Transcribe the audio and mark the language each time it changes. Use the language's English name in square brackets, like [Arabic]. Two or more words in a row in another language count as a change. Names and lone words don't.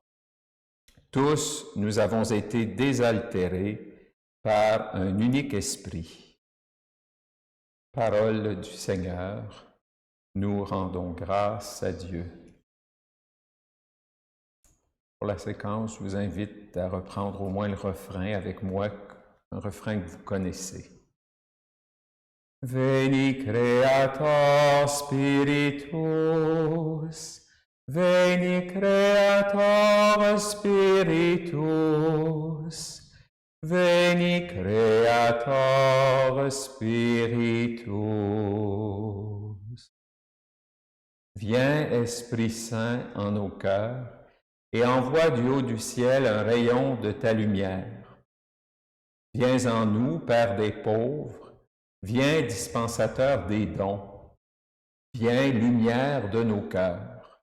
[French] Tous, nous avons été désaltérés par un unique esprit. Parole du Seigneur, nous rendons grâce à Dieu. Pour la séquence, je vous invite à reprendre au moins le refrain avec moi, un refrain que vous connaissez. [Latin] Veni Creator Spiritus, Veni Creator Spiritus, Veni Creator Spiritus. [French] Viens, Esprit Saint, en nos cœurs, et envoie du haut du ciel un rayon de ta lumière. Viens en nous, Père des pauvres, viens, dispensateur des dons, viens, lumière de nos cœurs.